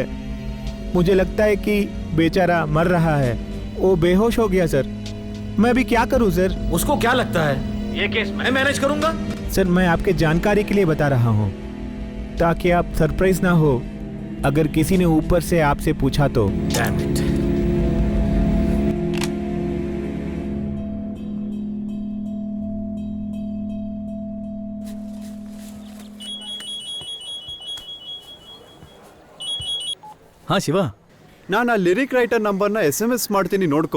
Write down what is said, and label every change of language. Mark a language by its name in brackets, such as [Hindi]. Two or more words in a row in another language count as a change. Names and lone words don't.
[Hindi] मुझे लगता है कि बेचारा मर रहा है। वो बेहोश हो गया सर। मैं अभी क्या करूं सर? उसको क्या लगता है? ये केस मैं मैनेज करूंगा। सर मैं आपके जानकारी के लिए बता रहा हूं, ताकि आप सरप्राइज ना हो अगर किसी ने ऊपर से आपसे पूछा तो। [English] Damn it. [Kannada] ಹಾ ಶಿವ, ನಾನು ಆ [English] lyric writer [Kannada] ನಂಬರ್ನ SMS ಮಾಡ್ತೀನಿ, ನೋಡ್ಕೋ.